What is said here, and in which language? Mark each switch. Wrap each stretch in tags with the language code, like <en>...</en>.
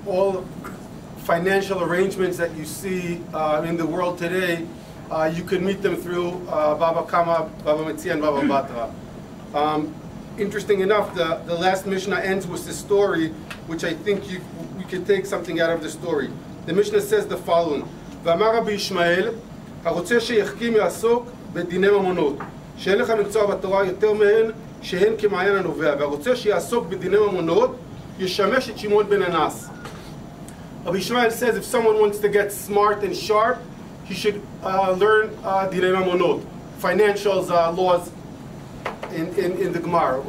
<en>All financial arrangements that you see in the world today, you can meet them through Baba Kama, Baba Metzia, and Baba Batra. Interesting enough, the last Mishnah ends with the story, which I think we could take something out of the story. The Mishnah says the following:</en> <he>"V'amar Rabbi Yishmael, הרוצה שיחכים יעסוק בדיני ממונות, שאין לך מקצוע בתורה יותר מהן, שהן כמעיין הנובע, והרוצה שיעסוק בדיני ממונות, ישמש את שמעון בן אנס."</he> <en>Rabbi Yishmael says if someone wants to get smart and sharp, he should learn dinei mamonot, financials laws in the Gemara.</en>